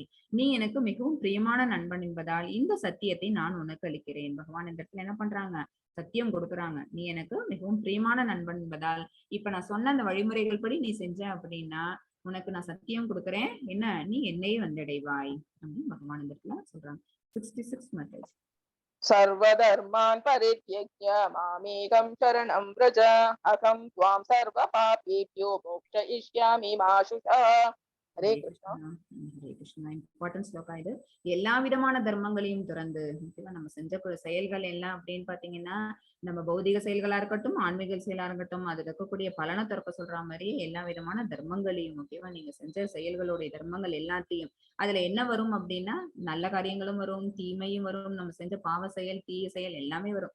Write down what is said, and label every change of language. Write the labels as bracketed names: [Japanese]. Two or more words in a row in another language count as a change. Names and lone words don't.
[Tamil] நீ எனக்கு மிகவும் பிரியமான நண்பன் என்பதால் இந்த சத்தியத்தை நான் உனக்கு அளிக்கிறேன். பகவான் இந்த இடத்துல என்ன பண்றாங்க, சத்தியம் கொடுக்குறாங்க. நீ எனக்கு மிகவும் பிரியமான நண்பன் என்பதால் இப்ப நான் சொன்ன அந்த வழிமுறைகள் படி நீ செஞ்ச அப்படின்னா உனக்கு நான் சத்தியம் கொடுக்குறேன், என்ன, நீ என்னையே வந்தடைவாய் அப்படின்னு பகவான் இந்த இடத்துல சொல்றாங்க. 66 மெசேஜ். [Sanskrit] सर्वधर्मान् परित्यज्य मामेकं शरणं व्रज अहं त्वां सर्वपापेभ्यो मोक्षयिष्यामि मा शुचः हरे कृष्णा हरे कृष्णा. [Tamil] இம்பார்ட்டன்ஸ் ஸ்லோகா இது. எல்லா விதமான தர்மங்களையும் துறந்து, நம்ம செஞ்ச செயல்கள் எல்லாம் அப்படின்னு பாத்தீங்கன்னா நம்ம பௌதிக செயல்களா இருக்கட்டும், ஆன்மீக செயலா இருக்கட்டும், அதுல இருக்கக்கூடிய பலனை திறக்க சொல்ற மாதிரி எல்லா விதமான தர்மங்களையும், ஓகேவா, நீங்க செஞ்ச செயல்களுடைய தர்மங்கள் எல்லாத்தையும், அதுல என்ன வரும் அப்படின்னா நல்ல காரியங்களும் வரும், தீமையும் வரும், நம்ம செஞ்ச பாவ செயல், தீய செயல் எல்லாமே வரும்.